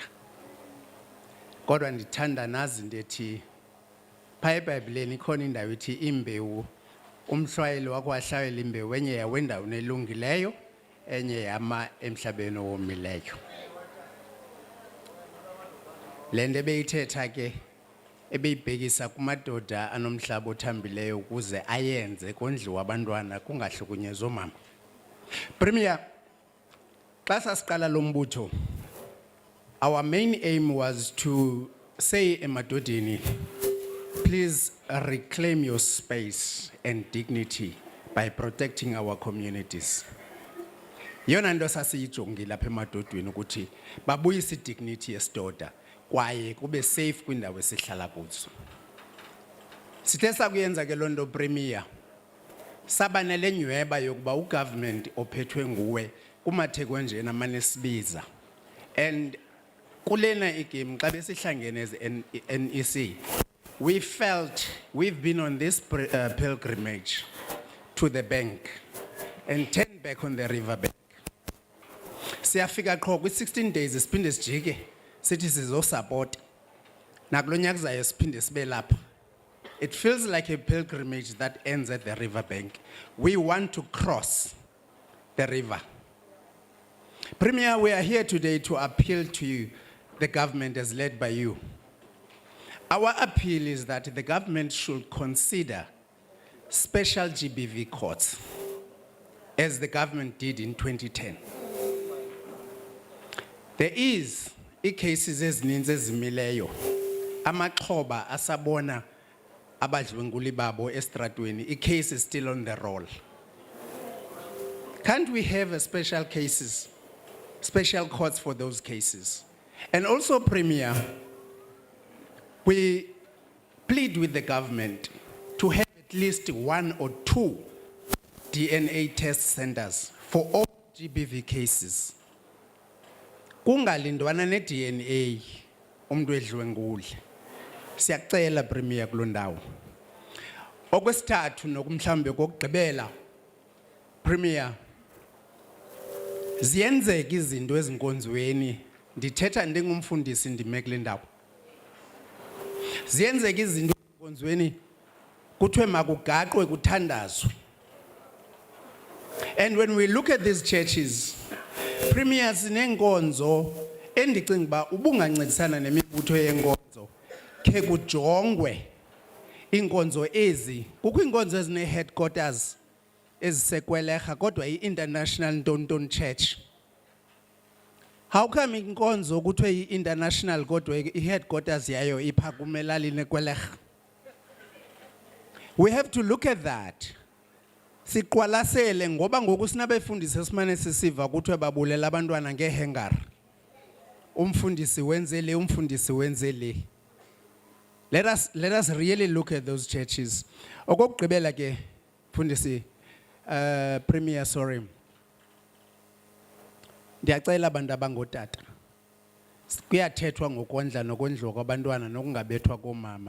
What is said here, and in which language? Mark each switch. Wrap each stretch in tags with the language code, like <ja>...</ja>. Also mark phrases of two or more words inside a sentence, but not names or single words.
<xh>Kodwa ndithanda nazi into ethi phaa eBhayibhileni ikhona indawo ithi imbewu umhlwayeli wakho wahlawela imbewu enye yawe endaweni elungileyo enye yama emhlabeni owomileyo. Le nto ebeyithetha ke ebeyibhekisa kumadoda anomhlaba othambileyo ukuze ayenze kondliwa abantwana kungahlukunyezwa oomama. Premier, xa sasiqala lo mbutho,</xh> <en>our main aim was to say emadodeni, please reclaim your space and dignity by protecting our communities.</en> <xh>Yona nto sasiyijongile apha emadodeni ukuthi babuyise idignity yesidoda kwaye kube safe kwindawo esihlala kuzo. Sithe sakuyenza ke loo nto Premier, saba nale nyweba yokuba ugovernment ophethwe nguwe kumatheko njena manesibiza.</xh> <en>And</en> <xh>kulena igame xa besihlangene</xh> <en>as NEC, we felt we've been on this pilgrimage to the bank and turned back on the river bank.</en> <xh>Siyafika qho kwi-16 days siphinde sijike sithi sizosupport nakulo nyaka uzayo siphinde sibe lapha.</xh> <en>It feels like a pilgrimage that ends at the river bank. We want to cross the river. Premier, we are here today to appeal to you, the government as led by you. Our appeal is that the government should consider special GBV courts, as the government did in 2010. There is cases</en> <xh>ezininzi ezimileyo amaxhoba asabona abadlwenguli babo estratweni.</xh> <en>Case is still on the roll. Can't we have a special courts for those cases? And also, Premier, we plead with the government to have at least 1 or 2 DNA test centers for all GBV cases.</en> <xh>Kungalindwana ne-DNA umuntu edlwengule. Siyacela Premier kuloo ndawo. Okwesithathu nokumhlambe kokugqibela Premier, ziyenzeka izinto ezinkonzweni. Ndithetha ndingumfundisi ndime kule ndawo. Ziyenzeka izinto ezinkonzweni kuthiwe makugaqwe kuthandazwe.</xh> <en>And when we look at these churches, Premier,</en> <xh>sinenkonzo endicinga uba ubungancedisana nemibutho yenkonzo ke kujongwe inkonzo ezi. Kukho inkonzo ezine-headquarters ezisekweleha kodwa i-International Ntonton Church.</xh> <en>How come</en> <xh>inkonzo kuthiwe i-international kodwa i-headquarters yayo ipha kumelalini ekweleha?</xh> <en>We have to look at that.</en> <xh>Siqwalasele ngoba ngoku sinabefundisi esimane sisiva kuthiwe babulela abantwana ngehengar. Umfundisi wenze le, umfundisi wenze le.</xh> <en>Let us really look at those churches.</en> <xh>Okokugqibela ke mfundisi Premier, sorry. Ndiyacela abantu abangotata. Kuyathethwa ngokondla nokondliwa kwabantwana nokungabethwa komama.</xh>